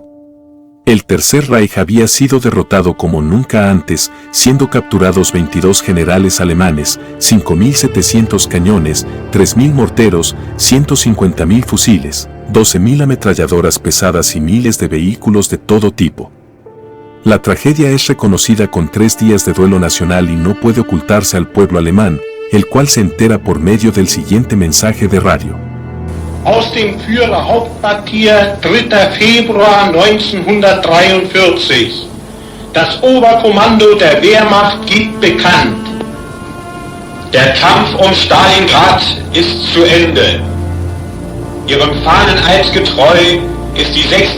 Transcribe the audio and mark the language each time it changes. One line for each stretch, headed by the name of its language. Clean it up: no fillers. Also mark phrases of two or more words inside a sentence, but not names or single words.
Spanish: El Tercer Reich había sido derrotado como nunca antes, siendo capturados 22 generales alemanes, 5.700 cañones, 3.000 morteros, 150.000 fusiles, 12.000 ametralladoras pesadas y miles de vehículos de todo tipo. La tragedia es reconocida con 3 días de duelo nacional y no puede ocultarse al pueblo alemán, el cual se entera por medio del siguiente mensaje de radio.
German: Aus dem Führerhauptquartier 3. Februar 1943. Das Oberkommando der Wehrmacht gibt bekannt: Der Kampf um Stalingrad ist zu Ende. Ihrem Fahneneid getreu ist die 6.